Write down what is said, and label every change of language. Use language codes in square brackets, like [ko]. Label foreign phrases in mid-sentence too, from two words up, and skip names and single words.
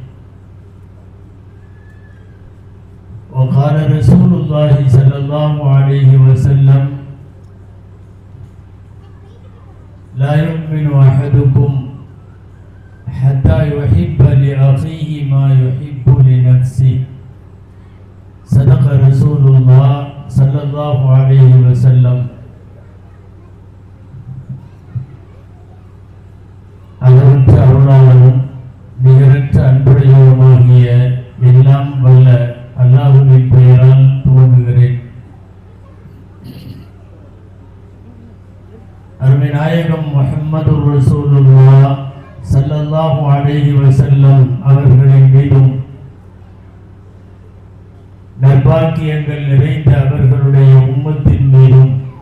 [ar] وقال رسول الله صلى الله عليه وسلم: لا يؤمن أحدكم حتى يحب لأخيه ما يحب لنفسه. صدق رسول الله صلى الله عليه وسلم. [ta] அளவற்ற அருளாளரும் நிகரற்ற அன்புடையவருமாகிய எல்லாம் வல்ல அல்லாஹ்வின் பெயரால் துவங்குகிறேன். அருமை நாயகம் முஹம்மது [ar] رسول الله صلى الله عليه وسلم [ta] அவர்களின் மீதும் நற்பாக்கியங்கள் நிறைந்த அவர்களுடைய உம்மத்தின் மீதும்